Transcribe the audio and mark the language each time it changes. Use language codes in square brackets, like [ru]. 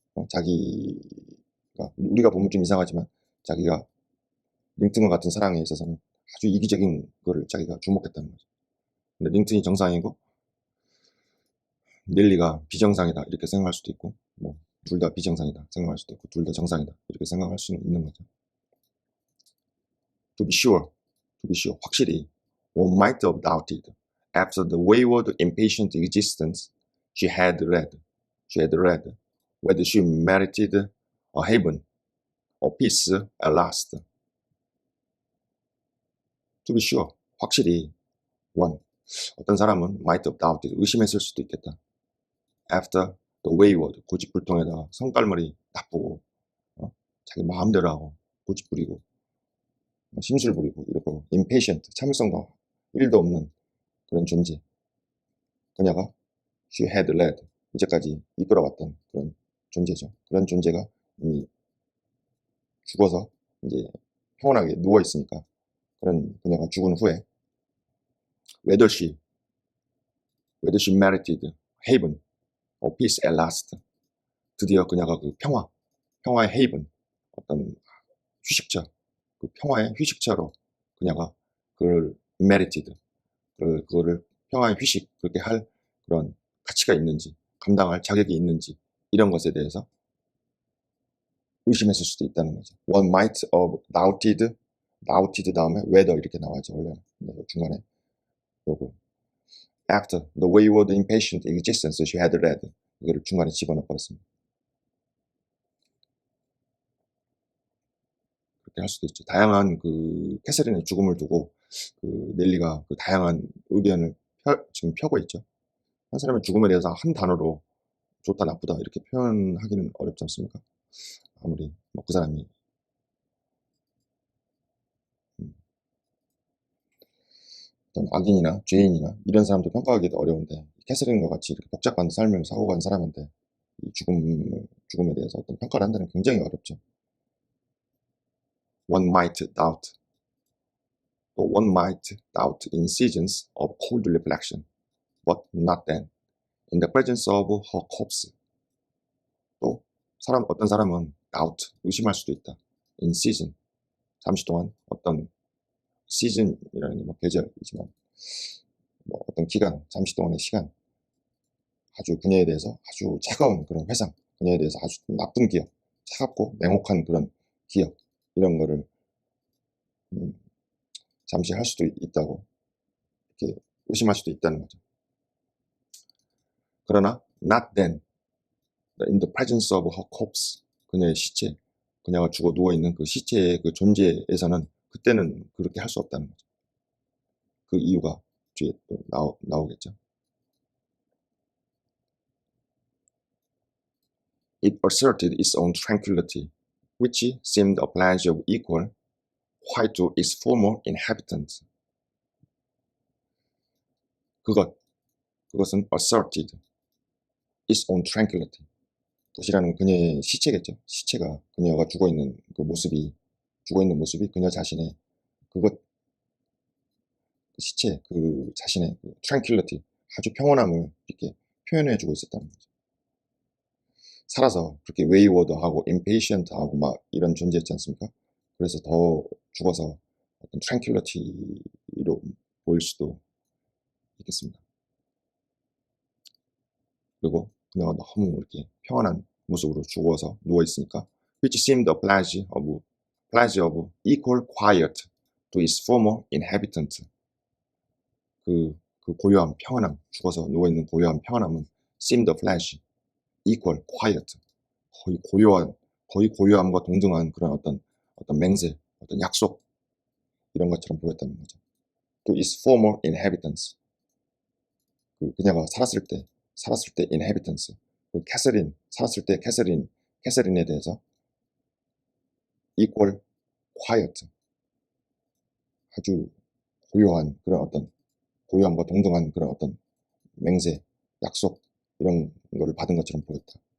[ko] 자기가, 우리가 보면 좀 이상하지만 자기가 링튼과 같은 사랑에 있어서는 아주 이기적인 거를 자기가 주목했다는 거죠. 근데 링튼이 정상이고 넬리가 비정상이다 이렇게 생각할 수도 있고, 뭐 둘 다 비정상이다 생각할 수도 있고, 둘 다 정상이다 이렇게 생각할 수는 있는 거죠. [en] To be sure, [ko] 확실히, [en] one might have doubted after the wayward, impatient existence she had led, whether she merited a haven or peace at last. To be sure, [ko] 확실히, one, 어떤 사람은 [en] might have doubted, [ko] 의심했을 수도 있겠다. [en] After the wayward, [ko] 고집불통에다가 성깔머리 나쁘고, 자기 마음대로 하고, 고집부리고, 심술 부리고, 이러고, impatient, 참을성도 1도 없는 그런 존재. 그녀가 [en] she had led, [ko] 이제까지 이끌어왔던 그런 존재죠. 그런 존재가 이미 죽어서 이제 평온하게 누워있으니까, 그런 그녀가 죽은 후에 [en] whether she merited haven or peace at last, [ko] 드디어 그녀가 그 평화의 haven, 어떤 휴식처, 그 평화의 휴식처로 그녀가 그걸 merited, 그거를 평화의 휴식, 그렇게 할 그런 가치가 있는지, 감당할 자격이 있는지, 이런 것에 대해서 의심했을 수도 있다는 거죠. [en] One might have doubted [ko] 다음에 whether 이렇게 나와야죠. 원래는 중간에 요거 [en] after the wayward, impatient existence she had led, [ko] 이거를 중간에 집어넣어 버렸습니다. 그렇게 할 수도 있죠. 다양한 그 캐서린의 죽음을 두고 그 넬리가 그 다양한 의견을 지금 펴고 있죠. 한 사람의 죽음에 대해서 한 단어로 좋다 나쁘다 이렇게 표현하기는 어렵지 않습니까? 아무리 뭐 그 사람이 음, 어떤 악인이나 죄인이나 이런 사람도 평가하기도 어려운데 캐서린과 같이 이렇게 복잡한 삶을 사고 간 사람한테 이 죽음에 대해서 어떤 평가를 한다는 게 굉장히 어렵죠. [en] One might doubt, or one might doubt in seasons of cold reflection, but not then. In the presence of her corpse. [ko] 또 어떤 사람은 doubt, 의심할 수도 있다. [en] In season, [ko] 잠시 동안 어떤 season이라는 게 뭐 계절이지만 뭐 어떤 기간, 잠시 동안의 시간, 아주 그녀에 대해서 아주 차가운 그런 회상, 그녀에 대해서 아주 나쁜 기억, 차갑고 냉혹한 그런 기억 이런 거를 음, 잠시 할 수도 있다고 이렇게 의심할 수도 있다는 거죠. 그러나 [en] not then, in the presence of her corpse, [ko] 그녀의 시체, 그녀가 죽어 누워있는 그 시체의 그 존재에서는 그때는 그렇게 할 수 없다는 거죠. 그 이유가 뒤에 또 나오겠죠. [en] It asserted its own tranquility, which seemed a pledge of equal quiet to its former inhabitants. [ko] 그것은 [en] asserted its own tranquility. [ko] 그것이라는 그녀의 시체겠죠. 시체가 그녀가 죽어있는 모습이 그녀 자신의 그 시체, 그 자신의 그 tranquility, 아주 평온함을 이렇게 표현해주고 있었다는 거죠. 살아서 그렇게 wayward하고 impatient하고 막 이런 존재였지 않습니까? 그래서 더 죽어서 어떤 tranquility로 보일 수도 있겠습니다. 그리고 그녀가 너무 이렇게 평안한 모습으로 죽어서 누워있으니까 [en] which seemed a pledge of equal quiet to its former inhabitant. [ko] 그 고요한 평안함, 죽어서 누워있는 고요한 평안함은 [en] seemed a pledge, equal quiet, [ko] 거의 고요함과 동등한 그런 어떤 맹세, 어떤 약속 이런 것처럼 보였다는 거죠. [en] To its former inhabitants. [ko] 그녀가 살았을 때 inhabitants. 살았을 때 캐서린에 대해서 equal quiet. 아주 고요한 그런 어떤 고요함과 동등한 그런 어떤 맹세, 약속 이런 거를 받은 것처럼 보였다.